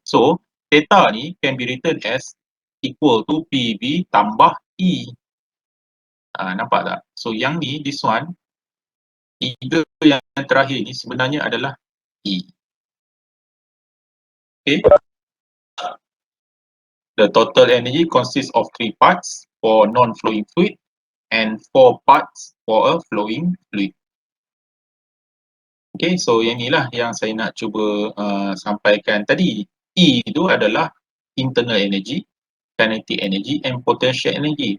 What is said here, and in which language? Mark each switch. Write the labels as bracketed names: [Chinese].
[English] So theta [Malay] ni [English] can be written as equal to PV [Malay] tambah [English] E. [Malay] Nampak tak? So yang ni, [English] this one, [Malay] tiga yang terakhir ni sebenarnya adalah E. Okay. [English] The total energy consists of 3 parts for non-flowing fluid and 4 parts for a flowing fluid. [Malay] Okay, so yang inilah yang saya nak cuba sampaikan tadi. [English] E [Malay] itu adalah [English] internal energy, kinetic energy and potential energy.